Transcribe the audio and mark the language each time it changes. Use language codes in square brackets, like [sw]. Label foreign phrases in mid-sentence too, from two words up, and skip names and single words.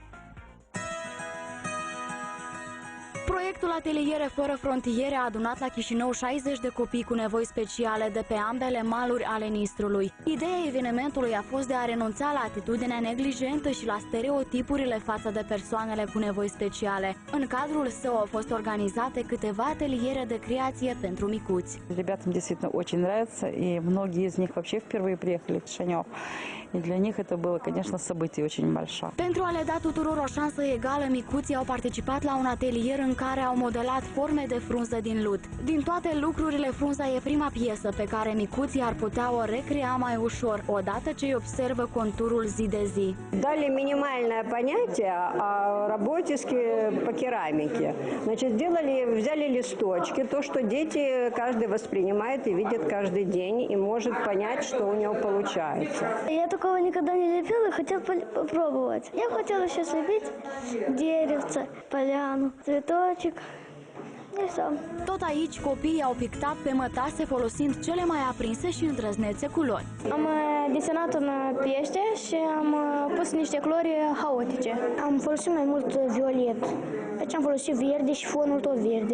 [ro] Proiectul Ateliere fără frontiere a adunat la Chișinău 60 de copii cu nevoi speciale de pe ambele maluri ale Nistrului. Ideea evenimentului a fost de a renunța la atitudinea neglijentă și la stereotipurile față de persoanele cu nevoi speciale. În cadrul său au fost organizate câteva ateliere de creație pentru micuți. [ru] Ребятам действительно очень нравится, и многие из них вообще впервые приехали в Кишинев. И для них это было, конечно, событие очень большое. [ro] Pentru a le da tuturor o șansă egală, micuții au participat la un atelier în care au modelat forme de frunză din lut. Din toate lucrurile, frunza e prima piesă pe care micuții ar putea o recrea mai ușor, odată ce îi observă conturul zi de zi. [ru] Дали минимальное понятие о работе по керамике. Значит, взяли листочки, то, что дети каждый воспринимает и видит каждый день, и может понять, что у него получается. Я такого никогда не лепила и хотела попробовать. Я хотела сейчас лепить деревце, поляну, цветочек. [ro] Tot aici, copiii au pictat pe mătase folosind cele mai aprinse și îndrăznețe culori. Am desenat un pește și am pus niște culori haotice. Am folosit mai mult violet, deci am folosit verde și fonul tot verde.